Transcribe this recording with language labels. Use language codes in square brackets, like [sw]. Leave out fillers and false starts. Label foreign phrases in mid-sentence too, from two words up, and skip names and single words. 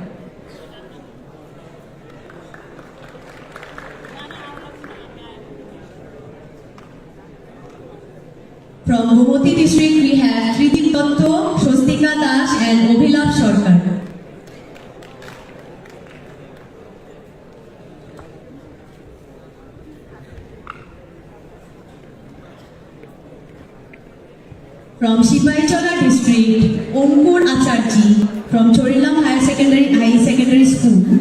[en] From Gomoti District, we have Tridip Dotto, Swastika Das and Obhilap Sarkar. From Sibaijala District, Ankur Acharji from Chorilam High Secondary School.